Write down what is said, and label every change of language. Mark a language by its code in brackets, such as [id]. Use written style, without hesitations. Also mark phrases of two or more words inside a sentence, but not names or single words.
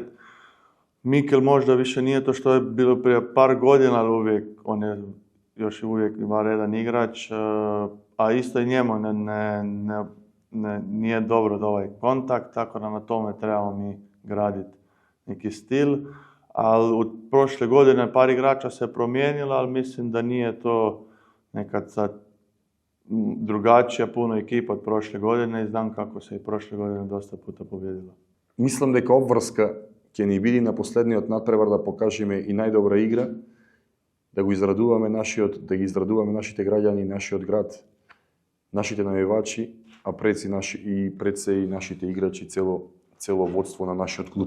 [hr] Mikel možda više nije to što je bilo prije par godina, ali uvijek, on je još uvijek varedan igrač, a isto i njemu nije dobro da ovaj kontakt, tako da na tome trebamo mi graditi neki stil. Ali od prošle godine par igrača se promijenilo, ali mislim da nije to nekad sad drugačija puno ekipa od prošle godine i znam kako se i prošle godine dosta puta pobjedilo. [mk] Мислам дека обврска ќе ни биде на последниот надпревар да покажеме и најдобра игра, да ги израдуваме нашите граѓани, нашиот град, нашите навивачи, а пред се и нашите играчи, цело водство на нашиот клуб.